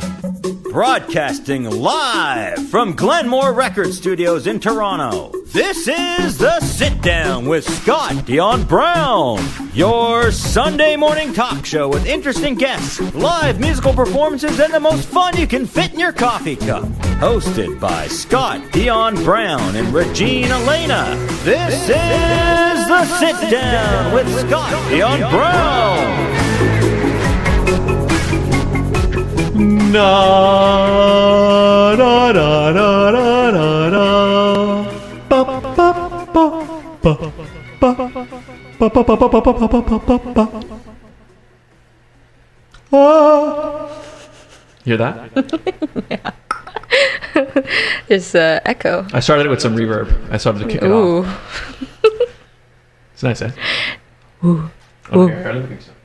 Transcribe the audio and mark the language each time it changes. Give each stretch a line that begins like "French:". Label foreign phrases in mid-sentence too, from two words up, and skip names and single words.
English: Broadcasting live from Glenmore Record Studios in Toronto, this is The Sit Down with Scott Dion Brown, your Sunday morning talk show with interesting guests, live musical performances, and the most fun you can fit in your coffee cup. Hosted by Scott Dion Brown and Regine Alaina, this is The Sit Down with Scott Dion Brown. Na na na na na na na. Ba ba ba ba ba ba ba ba ba. Hear that? Yeah. There's echo. I started it with some reverb. I started to kick it off. It's nice, eh? Ooh. Okay, I don't think so.